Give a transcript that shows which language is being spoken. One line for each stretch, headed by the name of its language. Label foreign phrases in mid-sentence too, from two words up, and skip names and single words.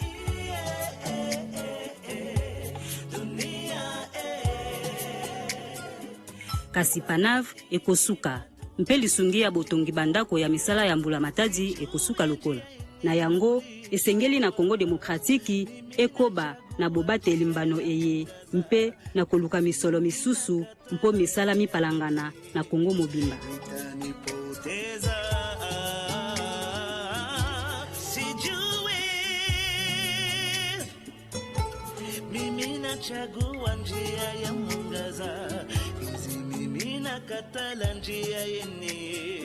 Lingala: Kasi Panave ekosuka mpe lisungi ya botongi bandako ya misala ya mbula matadi ekosuka lokola. Na yango esengeli na Congo démocratique ekoba na bobate limbano eye mpe na koluka misolo misusu mpo misala mipalangana na Congo mobimba.
Swahili: Chagua njia ya mwangaza, mimi nakatala njia yenye